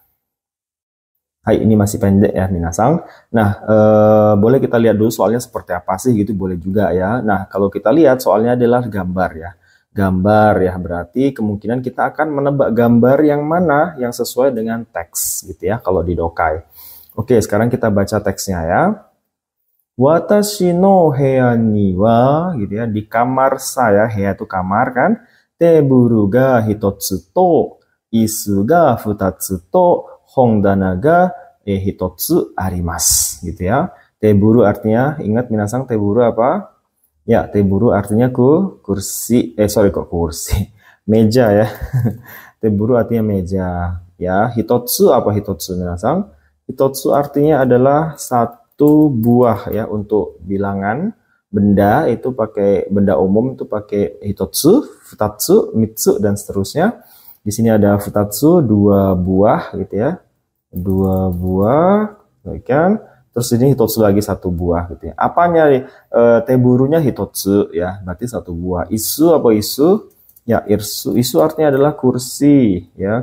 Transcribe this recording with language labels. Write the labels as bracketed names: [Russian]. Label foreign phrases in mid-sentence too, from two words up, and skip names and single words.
[Indonesian] Hai, ini masih pendek ya, minasang. Nah, boleh kita lihat dulu soalnya seperti apa sih gitu, boleh juga ya. Nah, kalau kita lihat soalnya adalah gambar ya. Gambar ya, berarti kemungkinan kita akan menebak gambar yang mana yang sesuai dengan teks gitu ya, kalau di Dokai. Oke, sekarang kita baca teksnya ya. [Japanese] 私の部屋には, [Indonesian] gitu ya, di kamar saya, heya itu kamar kan, [Japanese] テーブルが一つと、椅子が二つと、本棚が一つあります [Indonesian] gitu ya. Teburu artinya, ingat minasang, teburu apa? Ya, teburu artinya kursi, kursi. Meja ya. Teburu artinya meja. Ya, hitotsu apa hitotsu, minasang? Hitotsu artinya adalah satu buah ya, untuk bilangan benda itu pakai benda umum itu pakai [Japanese] 一つ、二つ、三つ [Indonesian] dan seterusnya. Di sini ada futatsu, 2 buah gitu ya. 2 buah, kan? Terus ini hitotsu lagi 1 buah gitu ya. Apanya nih? Teburunya hitotsu ya, berarti 1 buah. Isu apa isu? Ya, isu artinya adalah kursi ya.